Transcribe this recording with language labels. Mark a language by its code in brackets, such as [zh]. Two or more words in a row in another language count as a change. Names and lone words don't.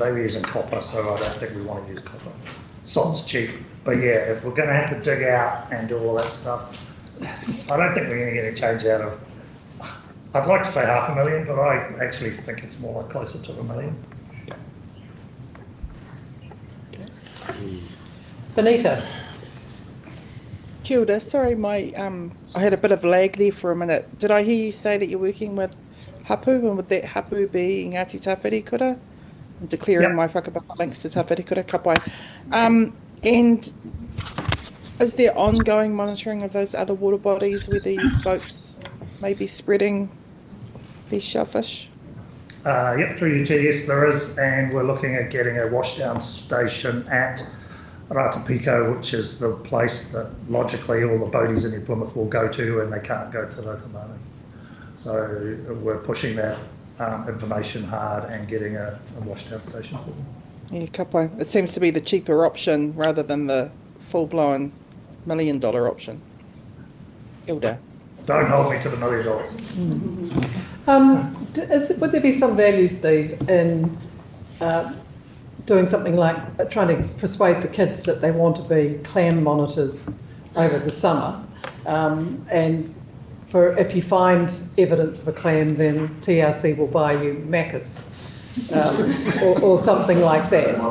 [en] They were using copper, so I don't think we want to use copper. Salt's cheap, but yeah, if we're going to have to dig out and do all that stuff, I don't think we're going to get a change out of. I'd like to say $500,000, but I actually think it's more like closer to $1 million. Benita. [mi] Kia ora. [en] Sorry, I had a bit of lag there for a minute. Did I hear you say that you're working with hapu, and would that hapu be Ngāti Tāwherikura? I'm declaring my whakapapa links to Tāwherikura, [mi] ka pai. [en] And is there ongoing monitoring of those other water bodies where these boats may be spreading these shellfish? Yep, through UTS there is, and we're looking at getting a washdown station at Ratapiko, which is the place that logically all the boaties in New Plymouth will go to, and they can't go to Rotamani. So we're pushing that information hard and getting a washdown station for them. Yeah, [mi] ka pai. [en] It seems to be the cheaper option rather than the full-blown $1 million option. Ilda. Don't hold me to the $1 million. Would there be some value, Steve, in doing something like trying to persuade the kids that they want to be clam monitors over the summer, and if you find evidence of a clam, then TRC will buy you macas, or something like that.